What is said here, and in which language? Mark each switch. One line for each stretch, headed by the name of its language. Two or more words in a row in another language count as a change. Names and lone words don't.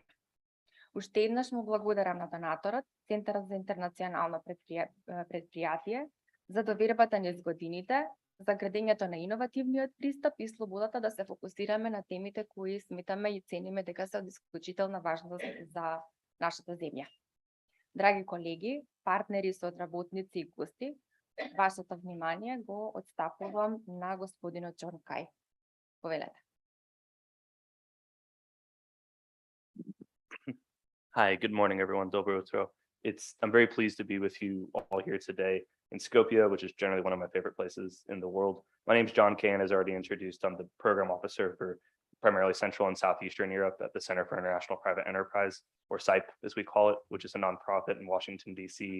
Macedonian: Уште еднаш му благодарам на донаторот, Центарот за интернационално предпријатие, за довербата низ годините, за градењето на иновативниот пристап и слободата да се фокусираме на темите кои сметаме и цениме дека се од исклучителна важност за нашата земја. Драги колеги, партнери, соодработници и гости, вашето внимание го отстапувам на господинот Џон Кај. Повелете.
English: Hi, good morning, everyone.
Macedonian: Добро утро.
English: I'm very pleased to be with you all here today in Skopje, which is generally one of my favorite places in the world. My name is John Kane, as already introduced. I'm the program officer for primarily Central and Southeastern Europe at the Center for International Private Enterprise, or CIPE, as we call it, which is a nonprofit in Washington, D.C.